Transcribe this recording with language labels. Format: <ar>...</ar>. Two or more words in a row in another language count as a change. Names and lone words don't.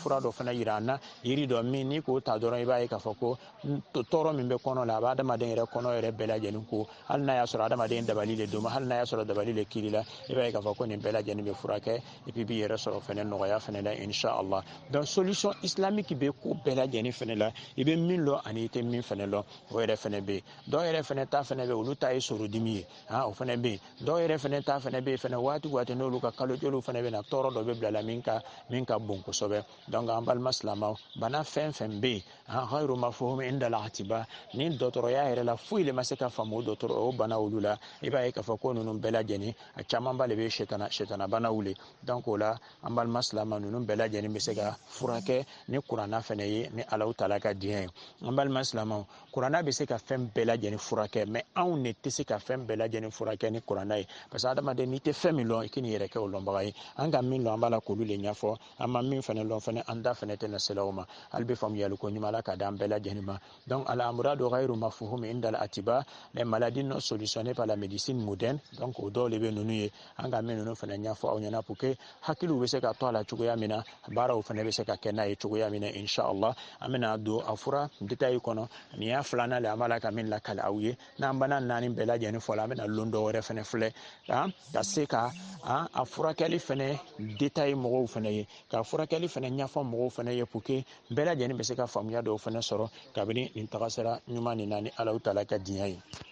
<bm>fura dɔ fɛnɛ yira an na yiri dɔ min n'i k'o ta dɔrɔn i b'a ye k'a fɔ ko tɔɔrɔ min bɛ kɔnɔ la a b'a adamaden yɛrɛ kɔnɔ yɛrɛ bɛɛ lajɛlen ko hali n'a y'a sɔrɔ adamaden dabali le don hali n'a y'a sɔrɔ dabali le kiri la i b'a ye k'a fɔ ko nin bɛɛ lajɛlen bɛ furakɛ</bm> <fr>et puis</fr> <bm>b'i yɛrɛ sɔrɔ fɛnɛ nɔgɔya fɛnɛ la inchallah</bm> <fr>donc solution islamique</fr> <bm>bɛ ko bɛɛ lajɛlen fɛnɛ la i bɛ min lɔ ani i tɛ min fɛnɛ lɔ o yɛrɛ fɛnɛ bɛ yen dɔw yɛrɛ fɛnɛ ta fɛnɛ bɛ olu ta ye sorodimi ye o fɛnɛ bɛ yen dɔw yɛrɛ fɛnɛ ta fɛnɛ bɛ yen fɛnɛ waati n'olu ka kalo joliw fɛnɛ bɛ na tɔɔrɔ dɔ bɛ bila la min ka bon kosɛbɛ donc an balima silamɛw bana fɛn fɛn bɛ yen</bm> <ar>غير مفهوم عند الأطباء</ar> <bm>ni dɔgɔtɔrɔya yɛrɛ la foyi le ma se ka faamu o bana olu la i b'a ye k'a fɔ ko ninnu bɛɛ lajɛlen a camanba le bɛ sitana banaw le donc o la an balima silamɛ ninnu bɛɛ lajɛlen bɛ se ka furakɛ ni kuranna fɛnɛ ye ni Alahu taala ka diɲɛ ye an balima silamɛw kuranna bɛ se ka fɛn bɛɛ lajɛlen furakɛ mais anw ne tɛ se ka fɛn bɛɛ lajɛlen furakɛ ni kuranna ye</bm> <fr>parce que</fr> <bm>adamaden n'i tɛ fɛn min lɔn i k'i n'i yɛrɛ kɛ o lɔnbaga ye an ka min lɔn an b'a la k'olu le ɲɛfɔ an ma min fɛnɛ lɔn fɛnɛ an da fɛnɛ tɛ na sela o ma hali bɛ faamuyali ko ɲuman ala ka di an bɛɛ lajɛlen ma donc</bm> <ar>الأمراض غير مفهوم عند الأطباء</ar> <fr>les maladies non solutionnées par la médecine moderne</fr> <bm>donc o dɔw le bɛ ninnu ye an ka min ninnu fɛnɛ ɲɛfɔ aw ɲɛna</bm> <fr>pour que</fr> <bm>hakiliw bɛ se ka to a la cogoya min na baaraw fɛnɛ bɛ se ka kɛ n'a ye cogoya min na inchallah an bɛna don a fura détail kɔnɔ nin y'a filanan le an b'a la ka min lakale aw ye n'an bana naani bɛɛ lajɛlen fɔ la an bɛna lon dɔ wɛrɛ fɛnɛ filɛ ka se ka a furakɛli fɛnɛ détail mɔgɔw fɛnɛ ye ka furakɛli fɛnɛ ɲɛfɔ mɔgɔw fɛnɛ ye</bm> <fr>pour que</fr> <bm>bɛɛ lajɛlen bɛ se ka faamuya dɔw fɛnɛ sɔrɔ kabini nin tagasira ɲuman nin na ni Alahu taala ka diɲɛ ye</bm>